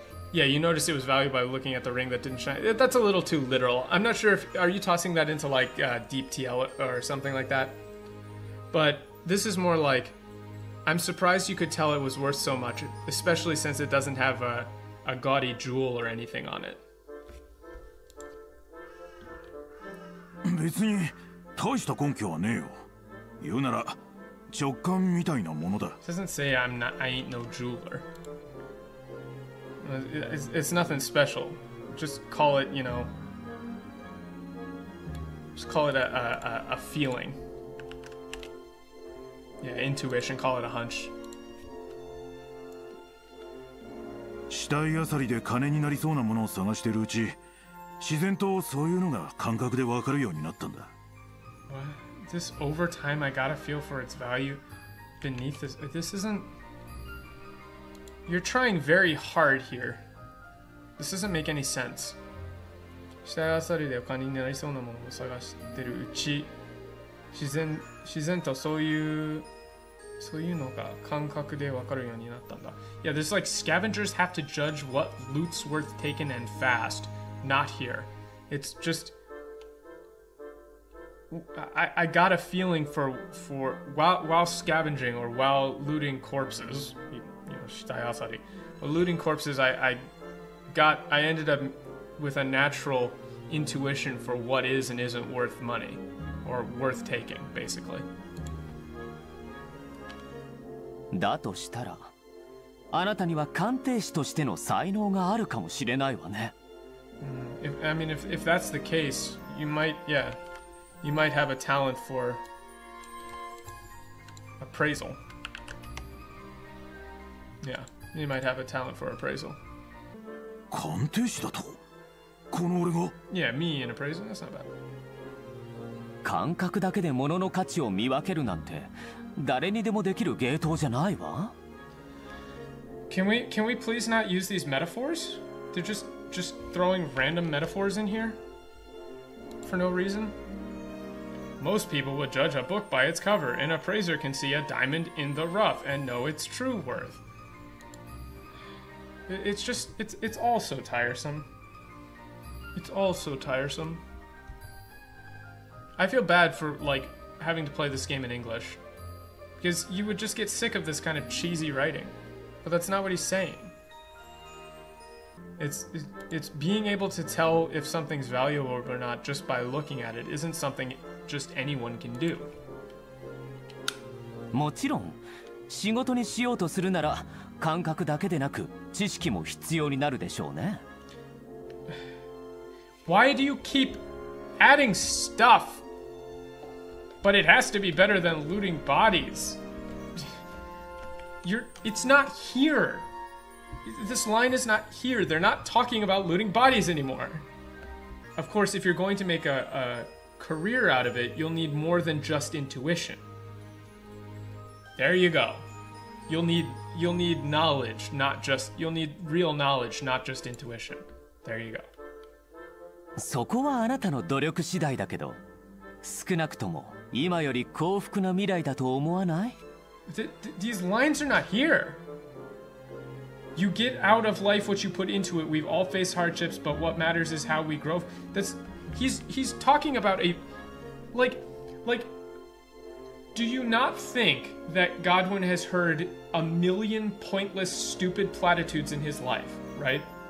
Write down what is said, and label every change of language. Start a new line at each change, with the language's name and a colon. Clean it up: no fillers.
English: Yeah, you noticed it was valued by looking at the ring that didn't shine. That's a little too literal. I'm not sure are you tossing that into like deep TL or something like that? But this is more like, I'm surprised you could tell it was worth so much, especially since it doesn't have a gaudy jewel or anything on it.
Japanese: 別に大した根拠はねえよ。言うなら直感みたいなものだ。
English: It doesn't say I ain't no jeweler. It's nothing special. Just call it, just call it a feeling. Yeah, intuition, call it a hunch.
Japanese: 死体あさりで金になりそうなものを探してるうち、自然とそういうのが感覚でわかるようになったんだ。
English: What? This over time, I gotta feel for its value beneath this. This isn't... You're trying very hard here. This doesn't make any sense.
Japanese: 死体あさりでお金になりそうなものを探してるうち、自然とそういうのが感覚でわかるようになったんだ。
English: Yeah, this is like scavengers have to judge what loot's worth taken and fast. Not here. It's just... I got a feeling for while scavenging or while looting corpses, you know,
Japanese: 死体あさり.
English: While looting corpses, I ended up with a natural intuition for what is and isn't worth money, or worth taking, basically.
Japanese: だとしたら、あなたには鑑定士としての才能があるかもしれないわね。
English: If that's the case, you might have a talent for appraisal. Yeah, you might have a talent for appraisal.
Japanese: 鑑定士だとこの俺が
English: Yeah, me in appraisal, that's not bad.
Japanese: 感覚だけで物の価値を見分けるなんて誰にでもできる芸当じゃないわ。
English: Can we please not use these metaphors? They're just throwing random metaphors in here for no reason. Most people would judge a book by its cover. An appraiser can see a diamond in the rough and know its true worth. It's all so tiresome. It's all so tiresome. I feel bad for, like, having to play this game in English. Because you would just get sick of this kind of cheesy writing. But that's not what he's saying. It's being able to tell if something's valuable or not just by looking at it isn't something just anyone can do.
Japanese: もちろん、仕事にしようとするなら感覚だけでなく知識も必要になるでしょうね。
English: Why do you keep adding stuff? But it has to be better than looting bodies. It's not here. This line is not here. They're not talking about looting bodies anymore. Of course, if you're going to make a career out of it, you'll need more than just intuition. There you go. You'll need knowledge, you'll need real knowledge, not just intuition. There you go.
Japanese: そこはあなたの努力次第だけど、少なくとも今より幸福な未来だと思わない？
English: These lines are not here. You get out of life what you put into it. We've all faced hardships, but what matters is how we grow. He's talking about a like do you not think that Godwin has heard a million pointless, stupid platitudes in his life, right?